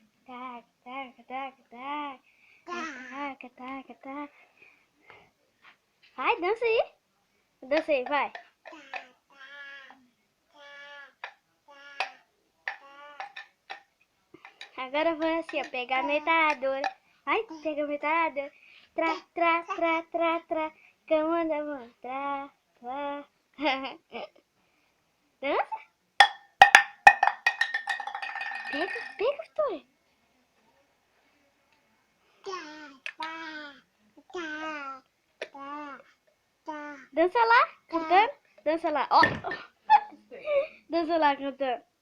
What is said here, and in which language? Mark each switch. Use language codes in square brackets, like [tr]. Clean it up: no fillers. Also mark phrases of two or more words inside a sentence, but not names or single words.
[pt] Tac, tac, tac, tac. Tac, tac, tac. Vai, dança aí. Dança aí, vai. Agora eu vou assim, ó, pegar a metralhadora. Vai, pega a metralhadora. Tra, tra, tra, tra, tra. Comanda a mão. Tra, tra. Dança? Pega, pega, Vitória. Dança lá, cantando. Dança lá, ó. Dança lá, cantando.